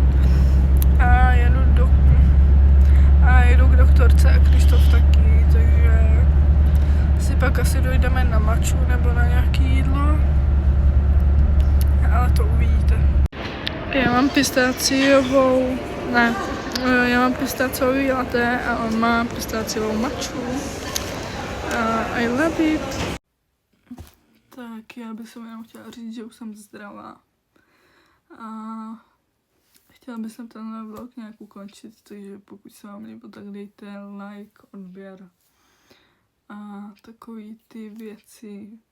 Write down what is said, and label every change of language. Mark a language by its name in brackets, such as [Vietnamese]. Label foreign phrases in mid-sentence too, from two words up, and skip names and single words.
[Czech] A jedu k doktorce a Krištof taky, takže si pak asi dojdeme na maču nebo na nějaké jídlo, ale to uvidíte. Já mám pistáciový latte a on má pistáciovou maču. [English] I love it. [Czech] Tak já bych jenom chtěla říct, že už jsem zdravá. A chtěla bych tenhle vlog nějak ukončit, takže pokud se vám líbilo, tak dejte like, odběr a takový ty věci.